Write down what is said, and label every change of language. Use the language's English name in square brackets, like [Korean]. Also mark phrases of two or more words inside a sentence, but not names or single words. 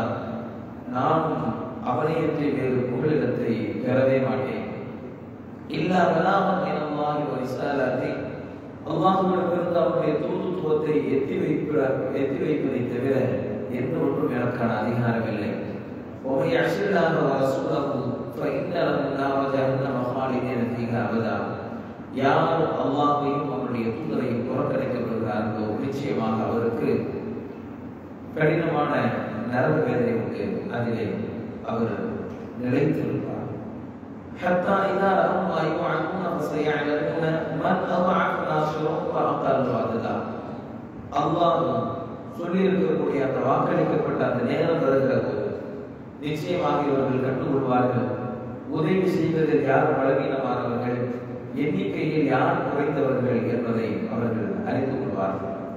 [Tamil] நான் அவனையற்றி வேறு புகலிடத்தை பெறவே மாட்டேன். [Arabic] إلا بلاغا من الله ورسالاته. [Tamil] அல்லாஹ்விடமிருந்து அவருடைய தூதுத்துவத்தை எத்தி வைப்பதை தவிர எந்த ஒன்றும் எனக்கான அதிகாரம் இல்லை. [Arabic] وَمَن يَعْصِ اللَّهَ وَرَسُولَهُ فَإِنَّ لَهُ نَارَ جَهَنَّمَ خَالِدِينَ فِيهَا أَبَدًا. [Tamil] யார் அல்லாஹ்வையும் அவருடைய தூதரையும் புறக்கணிக்கப்படுகிறார்களோ நிச்சயமாக அவருக்கு கடினமான நரக வேதனை உண்டு, அதிலே அவர் நிலைத்திருப்பார். [Arabic] حتى إذا رأوا ما يوعدون فسيعلمون من أضعف ناصرا وأقل عددا. [Tamil] அல்லாஹ் சொல்லி இருக்கக்கூடிய அந்த வாக்களிக்கப்பட்ட அந்த நேரம் வருகிற போது நிச்சயமாக இவர்கள் கண்டுகொள்வார்கள், உதவி செய்வதில் யார் பலவீனமானவர்கள், எண்ணிக்கையில் யார் குறைந்தவர்கள் என்பதை அவர்கள் அறிந்து கொள்வார்கள்.